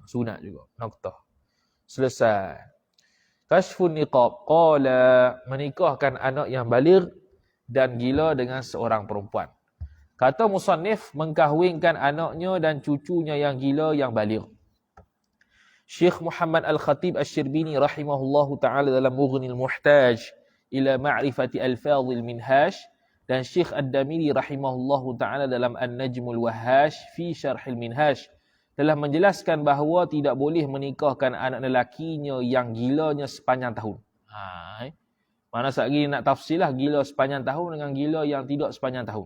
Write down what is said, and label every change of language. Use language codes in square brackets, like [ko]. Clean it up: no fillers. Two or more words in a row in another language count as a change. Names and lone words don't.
[ms] Sunat juga. Noktah. Selesai. Kashfun niqab. Qala, menikahkan anak yang baligh dan gila dengan seorang perempuan. Kata musannif, mengkahwinkan anaknya dan cucunya yang gila yang baligh. Syekh Muhammad Al-Khatib Asy-Syirbini [ar] rahimahullahu ta'ala [ms] dalam Mughnil Muhtaj ila ma'rifati alfadhil minhaj, dan Syekh Ad-Damiri [ar] rahimahullahu ta'ala [ms] dalam An-Najmul Wahhash fi Syarhil Minhaj telah menjelaskan bahawa tidak boleh menikahkan anak lelakinya yang gilanya sepanjang tahun. Mana sekali nak tafsirlah gila sepanjang tahun dengan gila yang tidak sepanjang tahun.